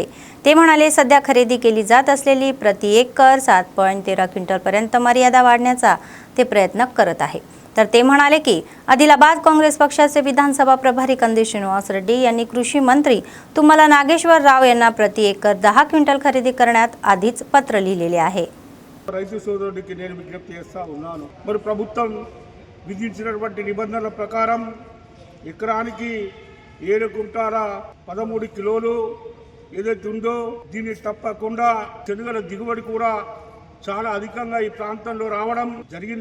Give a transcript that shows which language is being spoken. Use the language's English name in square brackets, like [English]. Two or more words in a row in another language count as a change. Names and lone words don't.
[Marathi] ते म्हणाले सध्या खरेदी केली जात असलेली प्रति एकर 7.13 क्विंटलपर्यंत मर्यादा वाढण्याचा ते प्रयत्न करत आहे. तर ते म्हणाले की आदिलाबाद काँग्रेस पक्षाचे विधानसभा प्रभारी कंदी श्रीनिवास रेड्डी यांनी कृषी मंत्री तुम्हाला नागेश्वर राव यांना प्रति एकर 10 क्विंटल खरेदी करण्यात आधीच पत्र लिहिलेले आहे. [Telugu] రైతు సోదరుడికి నేను విజ్ఞప్తి చేస్తా ఉన్నాను. మరి ప్రభుత్వం విధించినటువంటి నిబంధనల ప్రకారం ఎకరానికి 7 కుంటాల 13 కిలోలు ఏదైతే ఉందో దీన్ని తప్పకుండా శనగల దిగుబడి కూడా చాలా అధికంగా ఈ ప్రాంతంలో రావడం జరిగింది.